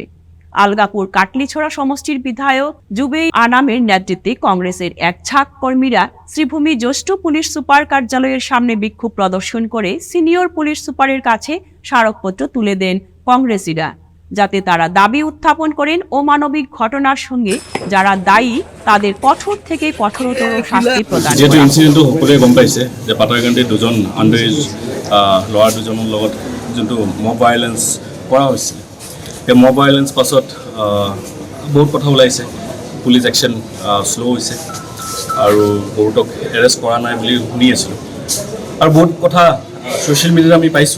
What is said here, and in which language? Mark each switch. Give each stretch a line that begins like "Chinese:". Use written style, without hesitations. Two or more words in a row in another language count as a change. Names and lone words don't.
Bangla: আলগাপুর কাটলিছড়া সমষ্টির বিধায়ক জুবেই আনামের নেতৃত্বে কংগ্রেসের এক ঝাঁক কর্মীরা শ্রীভূমি জ্যেষ্ঠ পুলিশ সুপার কার্যালয়ের সামনে বিক্ষোভ প্রদর্শন করে সিনিয়র পুলিশ সুপারের কাছে স্মারকপত্র তুলে দেন কংগ্রেসীরা, যাতে তারা দাবি উত্থাপন করেন অমানবিক ঘটনার সঙ্গে যারা দায়ী তাদের কঠোর থেকে কঠোরতর শাস্তি প্রদান করা।
Assamese: যেহেতু ইনসিডেন্টটো সকলোৱে গম পাইছে যে পাথাৰকান্দিৰ দুজন আণ্ডাৰেজ ল'ৰা দুজনৰ লগত যোনটো
English: mob violence
Assamese: কৰা হৈছিল, সেই
English: mob violence
Assamese: পাছত বহুত কথা ওলাইছে।
English: police action slow'
Assamese: হৈছে আৰু বহুতক এৰেষ্ট কৰা নাই বুলি শুনি আছিলোঁ, আৰু বহুত কথা
English: social media-t
Assamese: আমি পাইছোঁ।